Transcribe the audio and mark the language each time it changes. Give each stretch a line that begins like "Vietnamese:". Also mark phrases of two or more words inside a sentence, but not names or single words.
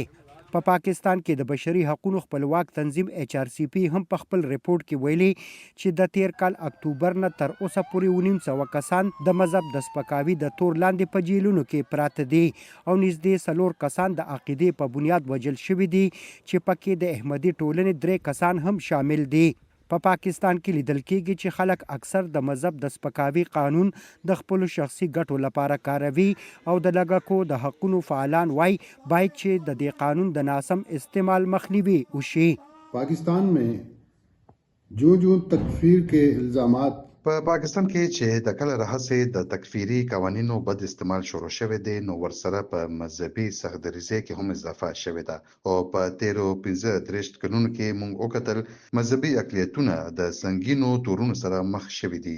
Pashto: په پاکستان کې د بشري حقوقو خپلواک تنظیم HRCP هم په خپل ریپورت کې ویلي چې د تیر کال اکتوبر نه تر اوسه پورې 1900 کسان د مذهب د سپکاوي د تور لاندې په جیلونو کې پراته دي او نږدې 4 کسان د عقیدې په بنیاد وژل شوي دي چې پکې د احمدي ټولنې 3 کسان هم شامل دي. په پاکستان کې لیدل کېږي چې خلک اکثر د مذهب د سپکاوي قانون د خپل شخصي ګټو لپاره کاروي او د لږکو د حقوقو فعالان وایي باید چې د دې قانون د ناسم استعمال مخنیوي وشي.
Urdu: پاکستان میں جو تکفیر کے الزامات
Pashto: په پاکستان کې چې د کله راهیسې د تکفیري قوانینو بد استعمال شروع شوی دی نو ورسره په مذهبي سختدریزۍ کې هم اضافه شوې ده او په 13-15 کلونو کې موږ وکتل مذهبي اقلیتونه د سنگینو تورونو سره مخ شوي دي.